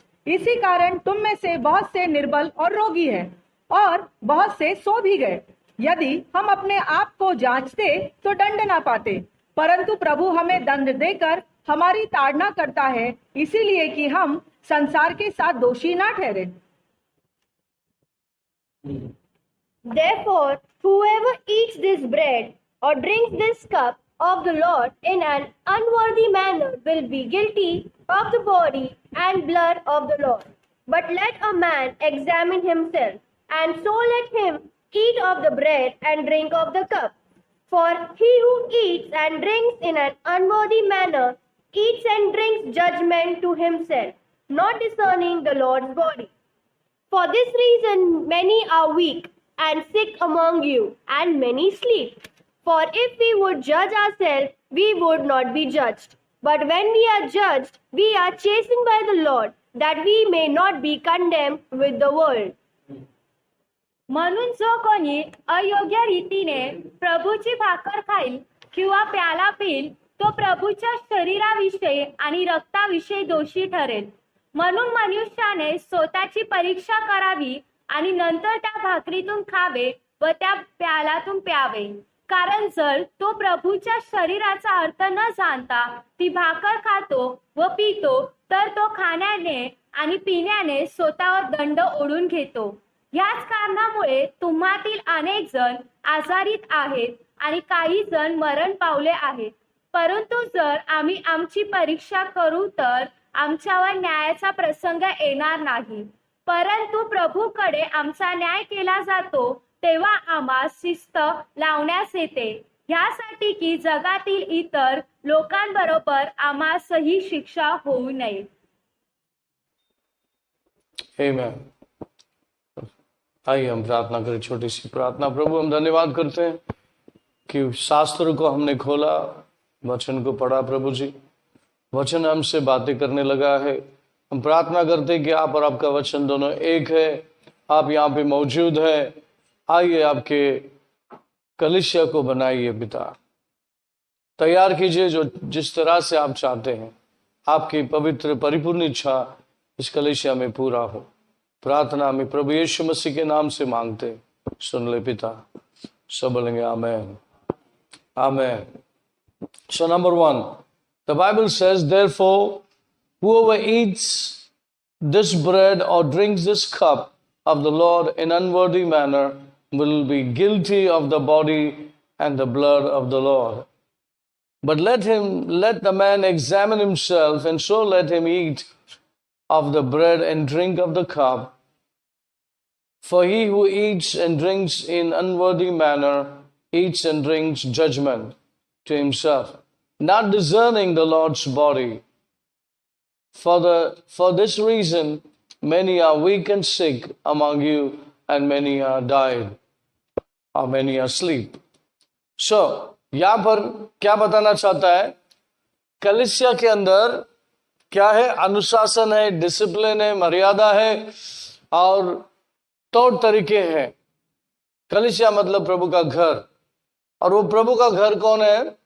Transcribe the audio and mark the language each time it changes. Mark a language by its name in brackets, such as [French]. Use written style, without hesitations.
[Hindi] इसी कारण तुम में से बहुत से निर्बल और रोगी हैं और बहुत से सो भी गए। यदि हम अपने आप को जांचते तो दंड ना पाते, परंतु प्रभु हमें दंड देकर हमारी ताड़ना करता है, इसीलिए कि हम संसार के साथ दोषी ना ठहरे। [English] Therefore, whoever eats this bread or drinks this cup of the Lord in an unworthy manner will be guilty of the body and blood of the Lord. But let a man examine himself, and so let him eat of the bread and drink of the cup. For he who eats and drinks in an unworthy manner eats and drinks judgment to himself, not discerning the Lord's body. For this reason many are weak and sick among you, and many sleep. For if we would judge ourselves, we would not be judged. But when we are judged, we are chastened by the Lord, that we may not be condemned with the world. [Marathi] म्हणून जो कोणी अयोग्य रीतीने प्रभूची भाकर खाईल किंवा प्याला पिईल, तो प्रभूच्या शरीराविषयी आणि रक्ताविषयी दोषी ठरेल. म्हणून मनुष्याने स्वतःची परीक्षा करावी आणि नंतर त्या भाकरीतून खावे व त्या प्यालातून प्यावे. कारण जर तो प्रभूच्या शरीराचा अर्थ न जाणता ती भाकर खातो व पितो, तर तो खाण्याने आणि पिण्याने स्वतःवर दंड ओढून घेतो. याच कारणामुळे तुम्हातील अनेक जण आजारीत आहेत आणि काही जण मरण पावले आहेत. परंतु जर आम्ही आमची परीक्षा करू तर आमच्यावर न्यायाचा प्रसंग येणार नाही, परंतु प्रभूकडे आमचा न्याय केला जातो तेव्हा आम्हास शिस्त लावण्यास येते, ह्यासाठी की जगातील इतर लोकांबरोबर आम्हासही शिक्षा होऊ नये. [Hindi] आमेन। आइए हम प्रार्थना करें, छोटी सी प्रार्थना। प्रभु हम धन्यवाद करते हैं कि शास्त्र को हमने खोला, वचन को पढ़ा। प्रभु जी, वचन हमसे बातें करने लगा है। हम प्रार्थना करते हैं कि आप और आपका वचन दोनों एक है, आप यहाँ पे मौजूद है। आइए आपके कलीसिया को बनाइए पिता, तैयार कीजिए जो जिस तरह से आप चाहते हैं। आपकी पवित्र परिपूर्ण इच्छा इस कलीसिया में पूरा हो। प्रार्थना में प्रभु यीशु मसीह के नाम से मांगते, सुन ले पिता। सब बोलेंगे आमेन, आमेन। [English] So number 1, the Bible says, therefore, whoever eats this bread or drinks this cup of the Lord in unworthy manner will be guilty of the body and the blood of the Lord. But let the man examine himself, and so let him eat of the bread and drink of the cup. For he who eats and drinks in unworthy manner eats and drinks judgment to himself, not discerning the Lord's body. For this reason many are weak and sick among you, and many are died, or many are asleep. [Hindi] So, यहां पर क्या बताना चाहता है? कलीसिया के अंदर क्या है? अनुशासन है, डिसिप्लिन है, मर्यादा है और तौर तरीके हैं। कलीसिया मतलब प्रभु का घर, और वो प्रभु का घर कौन है?